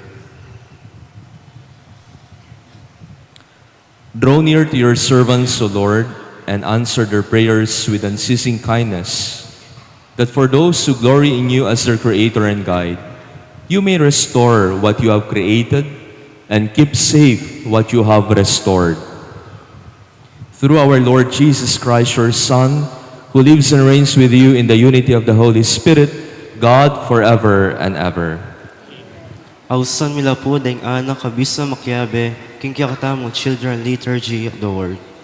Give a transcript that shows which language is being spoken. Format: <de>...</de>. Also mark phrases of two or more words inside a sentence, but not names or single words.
<en>Draw near to your servants, O Lord, and answer their prayers with unceasing kindness, that for those who glory in you as their Creator and Guide, you may restore what you have created and keep safe what you have restored. Through our Lord Jesus Christ, your Son, who lives and reigns with you in the unity of the Holy Spirit, God forever and ever.</en> <pam>Ausan mila po daing anak kabisa makyabe, king mo</pam> <en>children liturgy of the word.</en>